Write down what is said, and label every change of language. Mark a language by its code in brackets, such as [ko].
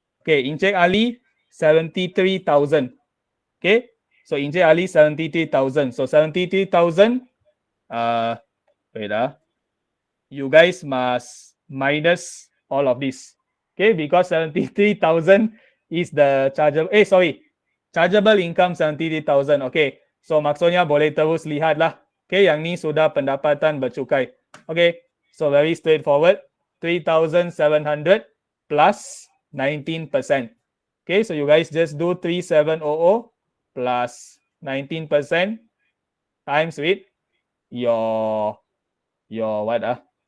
[en] Okay, Encik Ali, 73,000. Okay, so Encik Ali, 73,000. So 73,000, wait, you guys must minus all of this. Okay, because 73,000 is the chargeable, chargeable income 73,000. [ms] Okay, so maksudnya boleh terus lihat lah. Okay, yang ni sudah pendapatan bercukai. [en] Okay, so very straightforward. 3,700 plus 19%. Okay, so you guys just do 3,700 plus 19% times with your what?